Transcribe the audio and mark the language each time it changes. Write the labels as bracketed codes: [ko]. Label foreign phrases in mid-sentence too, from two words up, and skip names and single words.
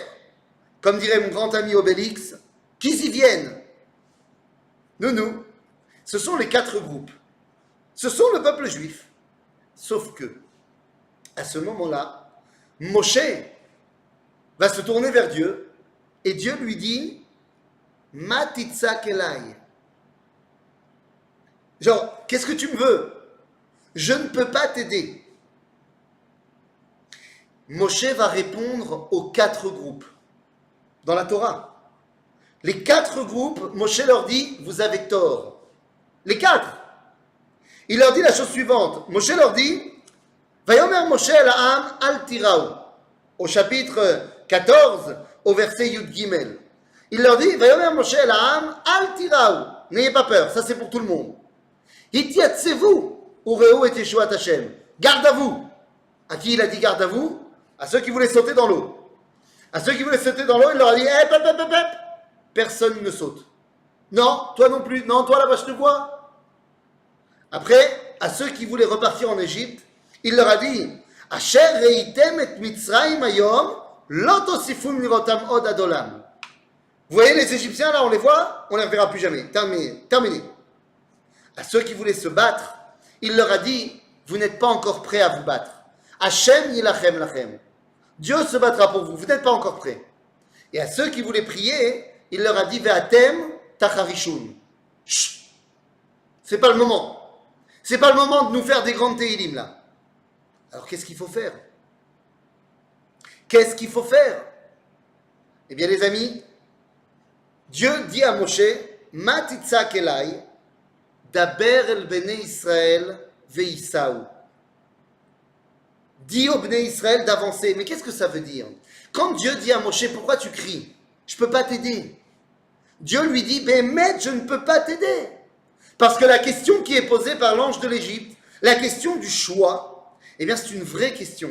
[fr] Comme dirait mon grand ami Obélix, qu'ils y viennent. Non. Ce sont les 4 groupes. Ce sont le peuple juif. Sauf que, à ce moment-là, Moshe va se tourner vers Dieu et Dieu lui dit [he] מה תצעק אלי. [fr] Genre, qu'est-ce que tu me veux? Je ne peux pas t'aider. Moshe va répondre aux 4 groupes dans la Torah. Les 4 groupes, Moshe leur dit vous avez tort. Les 4. Il leur dit la chose suivante. Moshe leur dit [he] ויאמר משה אל העם אל תיראו. [fr] Au chapitre 14, au verset Yud Gimel. Il leur dit [he] ויאמר משה אל העם אל תיראו. [fr] N'ayez pas peur, ça c'est pour tout le monde. [he] התיצבו וראו את ישועת השם. [fr] Garde à vous. À qui il a dit garde à vous? À ceux qui voulaient sauter dans l'eau. À ceux qui voulaient sauter dans l'eau, il leur a dit personne ne saute. Non, toi non plus. Non, toi là-bas, je te vois. Après, à ceux qui voulaient repartir en Égypte, il leur a dit [he] אשר ראיתם את מצרים היום לא תסיפון לראותם עוד עד עולם. [fr] Vous voyez les Égyptiens là, on les voit, on ne les reverra plus jamais. Terminé. À ceux qui voulaient se battre, il leur a dit vous n'êtes pas encore prêts à vous battre. [he] השם ילחם לכם. [fr] Dieu se battra pour vous, vous n'êtes pas encore prêts. Et à ceux qui voulaient prier, il leur a dit [he] ואתם תחרישון. [fr] Chut, c'est pas le moment. C'est pas le moment de nous faire des grandes Tehillim là. Alors qu'est-ce qu'il faut faire? Qu'est-ce qu'il faut faire? Eh bien les amis, Dieu dit à Moshe, [he] מה תצעק אלי דבר אל בני ישראל ויסעו. [fr] Dis au [he] בני ישראל [fr] d'avancer. Mais qu'est-ce que ça veut dire? Quand Dieu dit à Moshe, pourquoi tu cries? Je ne peux pas t'aider. Dieu lui dit, Bémet, je ne peux pas t'aider. Parce que la question qui est posée par l'ange de l'Égypte, la question du choix, eh bien c'est une vraie question.